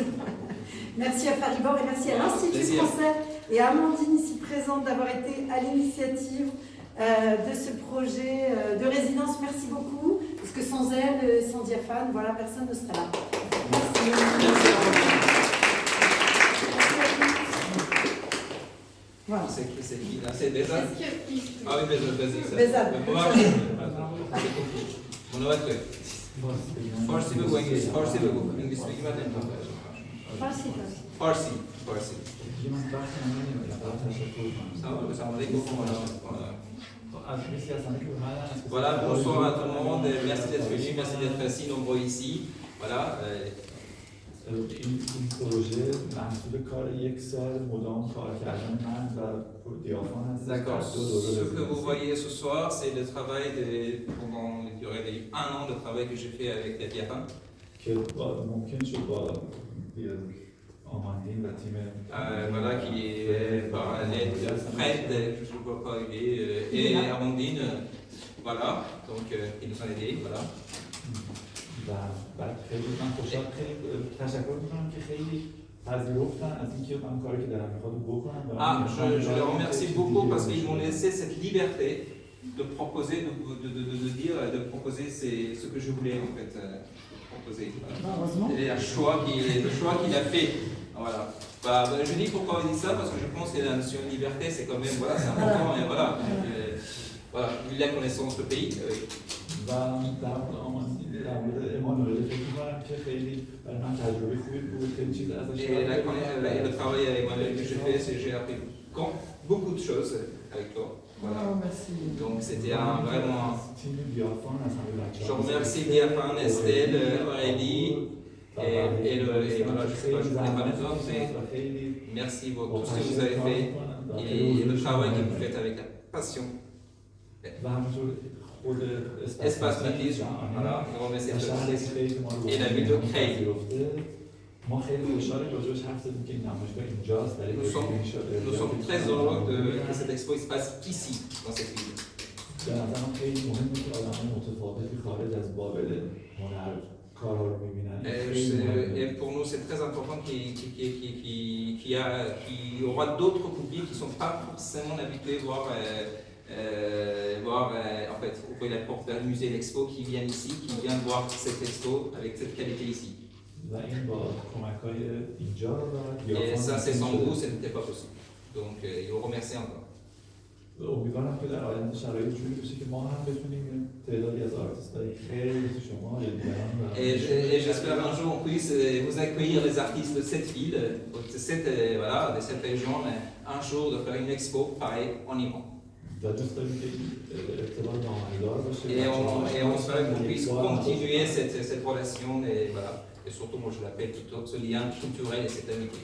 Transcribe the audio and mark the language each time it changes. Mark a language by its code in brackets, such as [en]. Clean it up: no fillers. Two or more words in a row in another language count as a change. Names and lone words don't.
[fr] Merci à Faribor et merci à l'Institut français et à Amandine ici présente d'avoir été à l'initiative de ce projet de résidence. Merci beaucoup, parce que sans elle, sans Diaphane, voilà, personne ne serait là. Merci. Voilà. C'est qui là? C'est Behzad? Ah oui, vas-y. Behzad. [fa] Farsi بگو. انگلیسی بگی بعد نمی‌فهمم. فارسی. [fr] Voilà, bonsoir à tout le monde, merci d'être venu, merci d'être si nombreux ici. Voilà. [fa] این پروژه محصول کار یک سال مدام کار کردن من و دیافان هست. [fr] D'accord. Ce que vous voyez ce soir, c'est le travail pendant la durée de 1 an de travail que j'ai fait avec la Diaphane. [fa] که ممکن شد با آماندین و تیم [fr] voilà, qui est par l'aide de Fred, je ne vois pas arriver, et Amandine, voilà, donc ils nous ont aidés, voilà. [fa] و بعد خیلی من خوشحال خیلی تشکر می‌کنم که خیلی پذیرفتن از اینکه من کاری که دارم می‌خواد بکنم. [fr] Je les remercie beaucoup parce qu'ils m'ont laissé cette liberté de proposer, de proposer ce que je voulais en fait proposer. Voilà. Et le choix qu'il a fait. Voilà. Je dis pourquoi on dit ça parce que je pense que la notion de liberté c'est quand même voilà, c'est important et voilà. Voilà, il a connaissance du pays. [fa] و در مورد امانوئل فکر می‌کنم که خیلی برای من تجربه خوبی بود، خیلی چیز ازش [fr] Et le travail avec Emmanuel que j'ai fait, c'est que j'ai appris beaucoup de choses avec toi. Voilà. Oh, merci. Donc c'était vraiment... [fa] تیم دیافان اصلا [fr] Je remercie Diaphane, Estelle, Aurélie et voilà, je sais pas, je ne connais pas les autres, mais merci pour tout ce que vous avez fait et le travail que vous faites avec la passion. Espace Matisse, voilà, on remercie et la ville de Creil. Nous sommes très heureux que cette expo se passe ici, dans cette ville. [fa] به نظرم خیلی مهمه که آدم‌های متفاوتی خارج از بابل هنر کارها رو می‌بینن. [fr] Et pour nous, c'est très important qu'il y aura d'autres publics qui ne sont pas forcément habitués voir en fait, ouvrir la porte vers le musée l'Expo, qui viennent ici, qui viennent voir cette expo avec cette qualité ici. Et ça, c'est sans vous, ce n'était pas possible. Donc, il vous remercie encore. [fa] امیدوارم که در آینده شرایط جوری بشه که ما هم بتونیم تعدادی از آرتیست‌های خیلی شما یا دیگران [fr] Et j'espère un jour on puisse vous accueillir les artistes de cette ville, de cette région, un jour de faire une expo pareil en Iran. Et on espère qu'on puisse continuer cette relation et surtout moi je l'appelle plutôt ce lien culturel et cette amitié.